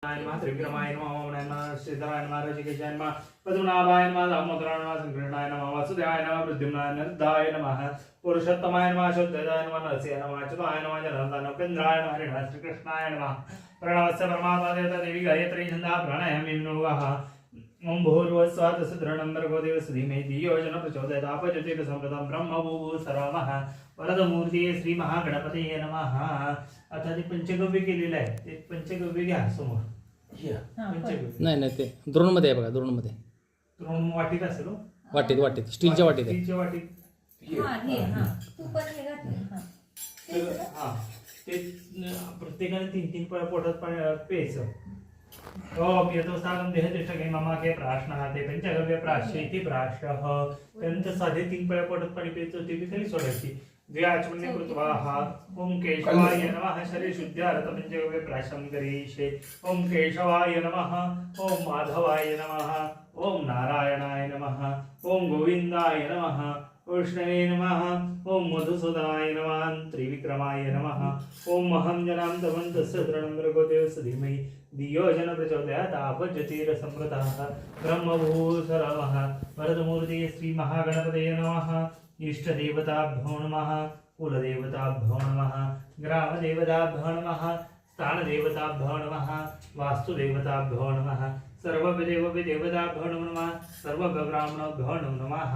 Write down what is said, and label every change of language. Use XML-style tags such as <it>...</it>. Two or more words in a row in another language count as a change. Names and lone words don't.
<sa>त्रिविक्रमाय नमः वामनाय नमः श्रीधराय नमः ऋषिकेशाय नमः पद्मनाभाय नमः दामोदराय नमः संकीर्णाय नमः वासुदेवाय नमः प्रद्युम्नाय नरदाय नमः पुरुषोत्तमाय नमः शुद्धदाय नमः नरसिंहाय नमः अच्युताय नमः जनार्दनाय उपेन्द्राय नमः हरिणाय श्रीकृष्णाय नमः प्रणवस्य परमात्मा देवता देवी गायत्री छन्दः प्राणायामि नमः ओम भूर्भुवस्सुवः तत्सवितुर्वरेण्यं भर्गो देवस्य धीमहि धियो यो नः प्रचोदयात् आपज्योतिर्गसंप्रदं ब्रह्मभूः सर्वमः वरदमूर्तीये श्री महागणपतये नमः।</sa> <mr>आता ते पंचगव्य केलेलं आहे ते पंचगव्य घ्या समोर पंचगव्य नाही नाही ते द्रोणमध्ये आहे बघा द्रोणमध्ये तृण वाटीत असेल हो? वाटीत वाटीत स्टीलच्या वाटीत आहे. स्टीलच्या वाटीत तर हा ते प्रत्येकाने 3-3 पळ्या पोटात प्यायचं.</mr> <sa>ओम यतोस्तागम देहतिष्ठके ममाके प्राश्नः ते पंचगव्य प्राश्य इति प्राश्यः.</sa> <mr>त्यानंतर साधे 3 पळ्या पोटात पाणी प्यायचं ते बी खाली सोडायची.</mr> <sa>द्व्याचमने कृत्वाः ओम केशवाय नमः शरीर शुद्ध्यार्थ पंचगव्य प्राशं करिष्ये. ओम केशवाय नमः ओम माधवाय नमः ओम नारायणाय नमः ओम गोविंदाय नमः कृष्णवे नमः ओम मधुसूदनाय नमः त्रिविक्रमाय नमः ओम महं जनां तमं तस्य तृणं भर्गो देवस्य धीमहि धियो जन प्रचोदयात् आपज्योतिरसंप्रतः ब्रह्मभूः सर्वमः वरदमूर्तिये श्री महागणपतये नमः इष्टदेवताभ्यो नमः कुलदेवताभ्यो नमः ग्रामदेवताभ्यो नमः स्थानदेवताभ्यो नमः वास्तुदेवताभ्यो नमः सर्वदेवताभ्यो नमः सर्वब्राह्मणाभ्यो नमः.</sa>